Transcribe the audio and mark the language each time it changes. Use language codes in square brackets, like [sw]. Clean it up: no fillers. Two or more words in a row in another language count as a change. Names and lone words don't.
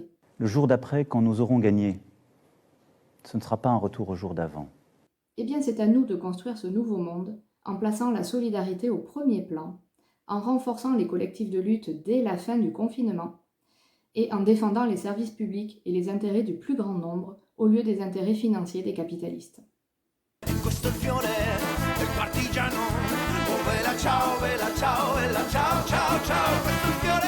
[fr] Le jour d'après, quand nous aurons gagné, ce ne sera pas un retour au jour d'avant. Eh bien, c'est à nous de construire ce nouveau monde en plaçant la solidarité au premier plan, en renforçant les collectifs de lutte dès la fin du confinement et en défendant les services publics et les intérêts du plus grand nombre au lieu des intérêts financiers des capitalistes. [it] Questo il fiore del partigiano, oh bella ciao, ciao, ciao, ciao.